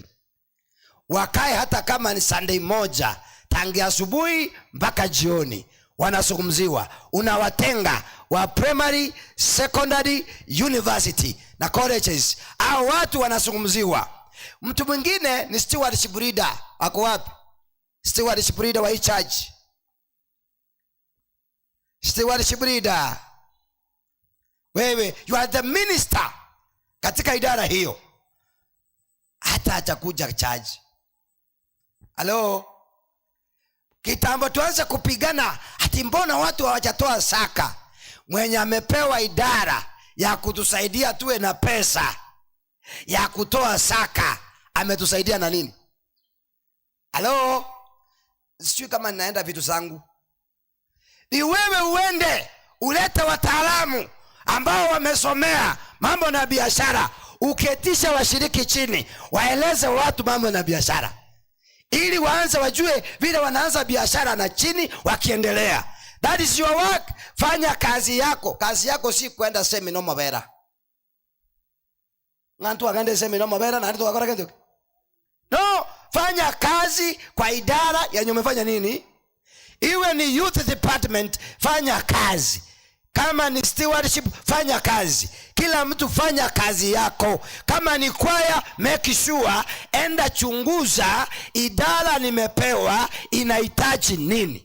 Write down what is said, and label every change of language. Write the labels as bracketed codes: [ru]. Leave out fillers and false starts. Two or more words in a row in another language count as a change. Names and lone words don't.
[sw] Wakae hata kama ni Sunday moja, tangia asubuhi mpaka jioni wanazungumziwa. Unawatenga wa [en] primary, secondary, university [sw] na colleges. Hao watu wanazungumziwa. Mtu mwingine ni [en] stewardship leader. [sw] Ako wapi? [en] Stewardship leader [sw] wa hii church. [en] Stewardship leader. [sw] Wewe, [en] you are the minister [sw] katika idara hiyo. Hata atakuja church. Halo? Kitambo tuanze kupigana ati mbona watu hawajatoa zaka. Mwenye amepewa idara ya kutusaidia tuwe na pesa ya kutoa zaka ametusaidia na nini? Halo? Sijui kama ninaenda vitu zangu. Ni wewe uende ulete wataalamu ambao wamesomea mambo na biashara, uketisha washiriki chini, waeleze watu mambo na biashara, ili waanze wajue vile wanaanza biashara na chini wakiendelea. [en] That is your work. [sw] Fanya kazi yako. Kazi yako si kwenda seminar mabera. Ngantu agande seminar mabera na ndio akora kitu. No, fanya kazi kwa idara yenye umefanya nini? Iwe ni [en] youth department, [sw] fanya kazi. Kama ni stewardship, fanya kazi. Kila mtu fanya kazi yako. Kama ni kwaya, [en] make sure [sw] enda chunguza idara nimepewa inahitaji nini.